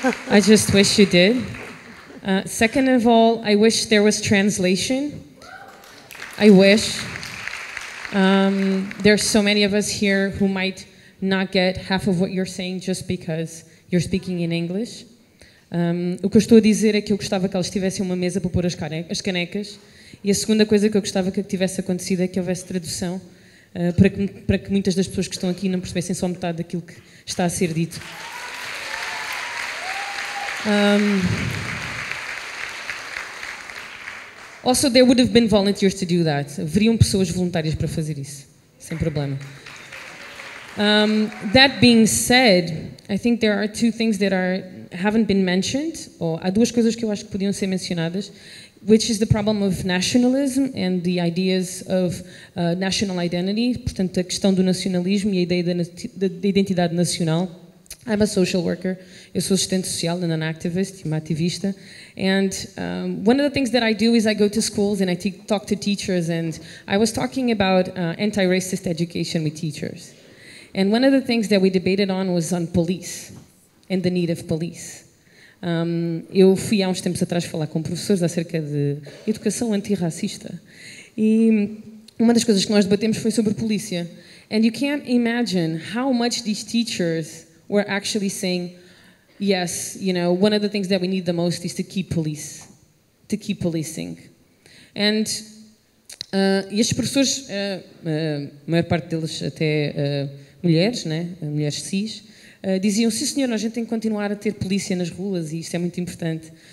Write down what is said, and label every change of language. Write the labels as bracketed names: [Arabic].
[English] I just wish you did. Second of all, I wish there was translation. I wish. There's so many of us here who might not get half of what you're saying just because you're speaking in English. [Portuguese] O que eu estou a dizer é que eu gostava que eles tivessem uma mesa para pôr as canecas. E a segunda coisa que eu gostava que tivesse acontecido é que houvesse tradução para que muitas das pessoas que estão aqui não percebessem só metade daquilo que está a ser dito. [English] Also, there would have been volunteers to do that. [Portuguese] Haveriam pessoas voluntárias para fazer isso, sem problema. [English] That being said, I think there are 2 things that haven't been mentioned, [Portuguese] ou há 2 coisas que eu acho que podiam ser mencionadas, [English] which is the problem of nationalism and the ideas of national identity, [Portuguese] portanto, a questão do nacionalismo e a ideia da identidade nacional. [English] I'm a social worker. [Portuguese] Eu sou assistente social [English] and an activist, [Portuguese] uma ativista. [English] And one of the things that I do is I go to schools and I talk to teachers, and I was talking about anti-racist education with teachers. And one of the things that we debated on was on police and the need of police. [Portuguese] Eu fui há uns tempos atrás falar com professores acerca de educação antirracista. E uma das coisas que nós debatemos foi sobre polícia. [English] And you can't imagine how much these teachers were actually saying, yes, you know, one of the things that we need the most is to keep policing. [Portuguese] And e estes professores, a maior parte deles até mulheres, né, mulheres cis, diziam, sim senhor, a gente tem que continuar a ter polícia nas ruas e isto é muito importante.